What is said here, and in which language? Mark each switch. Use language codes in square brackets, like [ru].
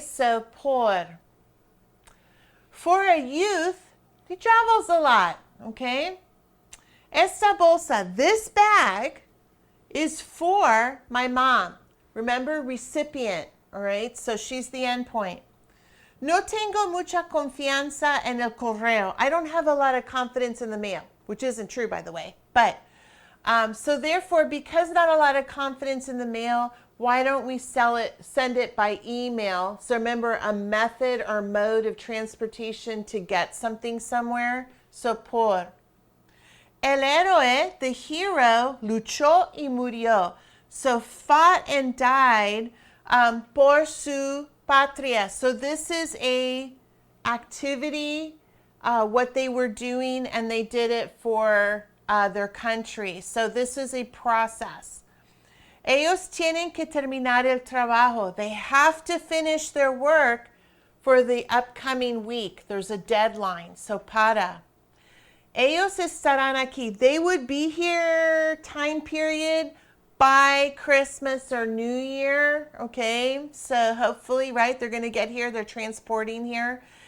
[en] So por. For a youth, he travels a lot, okay? [es] Esta bolsa, [en] this bag, is for my mom. Remember, recipient, all right? So she's the endpoint. [es] No tengo mucha confianza en el correo. [en] I don't have a lot of confidence in the mail, which isn't true, by the way. But so therefore, because not a lot of confidence in the mail, why don't we send it by email? So remember, a method or mode of transportation to get something somewhere. So por. [es] El héroe, [en] the hero, [es] luchó y murió. [en] So fought and died [es] por su patria. [en] So this is a activity, what they were doing, and they did it for their country. So this is a process. [es] Ellos tienen que terminar el trabajo. [en] They have to finish their work for the upcoming week. There's a deadline. So para. [es] Ellos estarán aquí. [en] They would be here, time period, by Christmas or New Year. Okay, so hopefully, right, they're going to get here. They're transporting here.